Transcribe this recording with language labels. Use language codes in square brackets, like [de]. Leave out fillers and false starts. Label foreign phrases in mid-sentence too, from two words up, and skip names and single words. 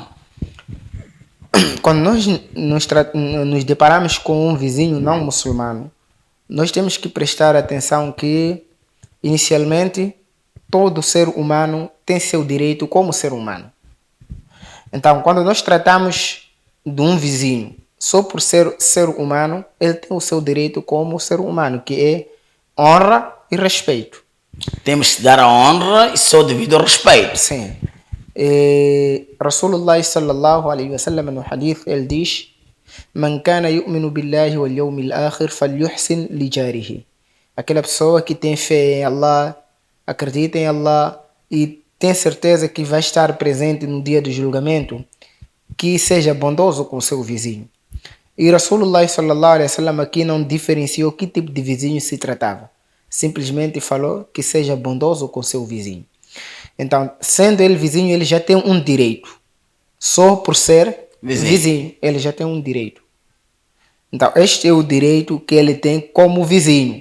[pt] Quando nós nos deparamos com um vizinho não muçulmano, nós temos que prestar atenção que, inicialmente, todo ser humano tem seu direito como ser humano. Então, quando nós tratamos de um vizinho só por ser ser humano, ele tem o seu direito como ser humano, que é honra e respeito. Temos que dar a honra e só devido ao respeito. Sim. [ar] رسول الله صلى الله عليه وسلم [pt] no hadith ele diz: [ar] "من كان يؤمن بالله واليوم الآخر فليحسن لجاره." [pt] Aquela pessoa que tem fé em Allah, acredita em Allah e tem certeza que vai estar presente no dia do julgamento, que seja bondoso com seu vizinho. E [ar] رسول الله صلى الله عليه وسلم [pt] aqui não diferenciou que tipo de vizinho se tratava. Simplesmente falou que seja bondoso com seu vizinho. Então, sendo ele vizinho, ele já tem um direito. Só por ser vizinho, ele já tem um direito. Então, este é o direito que ele tem como vizinho.